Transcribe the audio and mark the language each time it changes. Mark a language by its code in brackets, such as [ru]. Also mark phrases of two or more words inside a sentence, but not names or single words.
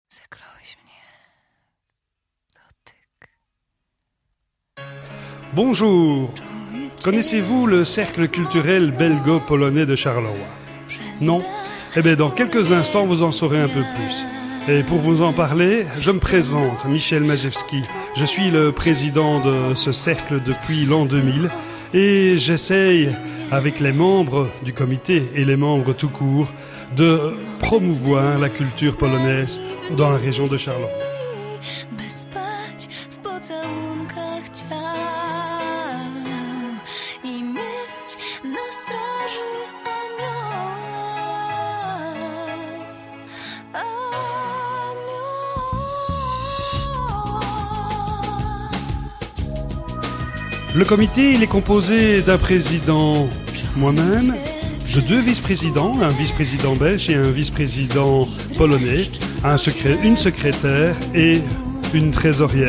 [pl] Zakryłeś mnie. Dotyk. [fr] Bonjour. Connaissez-vous le cercle culturel belgo-polonais de Charleroi? Non? Eh bien, dans quelques instants, vous en saurez un peu plus. Et pour vous en parler, je me présente, Michel Majewski. Je suis le président de ce cercle depuis l'an 2000 et j'essaye, avec les membres du comité et les membres tout court, de promouvoir la culture polonaise dans la région de Charleroi. [pl] By spać w pocałunkach ciał i mieć na straży anioła. [fr] Le comité, il est composé d'un président, moi-même, de deux vice-présidents, un vice-président belge et un vice-président polonais, une secrétaire et une trésorière.